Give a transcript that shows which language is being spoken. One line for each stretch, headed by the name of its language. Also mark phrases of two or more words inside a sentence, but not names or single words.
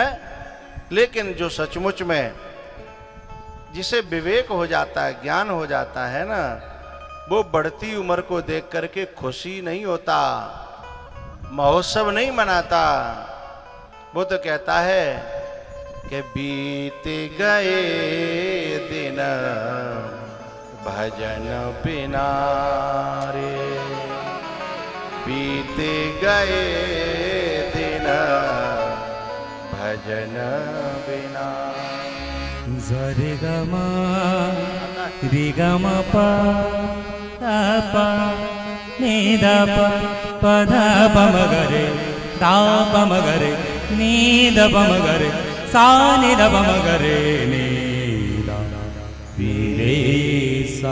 Hindi: लेकिन जो सचमुच में जिसे विवेक हो जाता है, ज्ञान हो जाता है ना, वो बढ़ती उम्र को देख करके खुशी नहीं होता, महोत्सव नहीं मनाता। वो तो कहता है कि बीत गए दिन भजन बिना रे, बीत गए दिन भजन बिना। रे ग म रे ग म प ध प नि ध प प ध प म ग रे ध प म ग रे नि ध प म ग रे सा नि ध प म ग रे नि ध वी रे सा।